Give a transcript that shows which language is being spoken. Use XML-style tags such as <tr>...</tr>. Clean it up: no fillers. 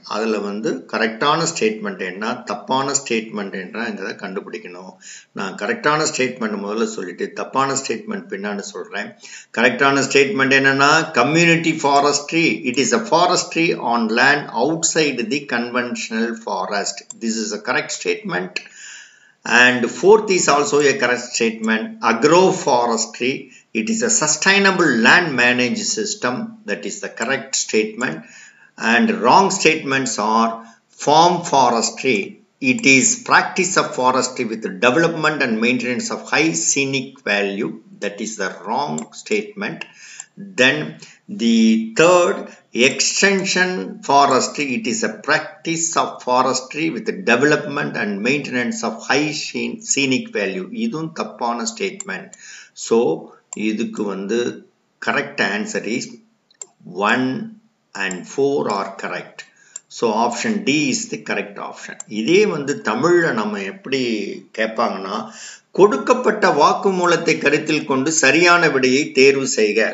<ta>அதில் வந்து கரெக்டான ஸ்டேட்மெண்ட் என்ன, தப்பான ஸ்டேட்மெண்ட் என்னங்கிறத கண்டுபிடிக்கணும். நான் கரெக்டான ஸ்டேட்மெண்ட் முதல்ல சொல்லிட்டு தப்பான ஸ்டேட்மெண்ட் பின்னாடி சொல்கிறேன். கரெக்டான ஸ்டேட்மெண்ட் என்னன்னா,</ta> <en>Community forestry, it is a forestry on land outside the conventional forest. This is a correct statement. And fourth is also a correct statement. Agroforestry, it is a sustainable land managed system. That is the correct statement. And wrong statements are farm forestry, it is practice of forestry with development and maintenance of high scenic value. That is the wrong statement. Then the third, extension forestry, it is a practice of forestry with development and maintenance of high scenic value.</en> <ta>இதுவும் தப்பான statement.</ta> <en>so</en> <ta>இதுக்கு வந்து</ta> <en>Correct answer is 1 and 4 are correct. So option D is the correct option.</en> <ta>இதே வந்து தமிழில் நம்ம எப்படி கேட்பாங்கன்னா, கொடுக்கப்பட்ட வாக்குமூலத்தை கருத்தில் கொண்டு சரியான விடையை தேர்வு செய்க.</ta>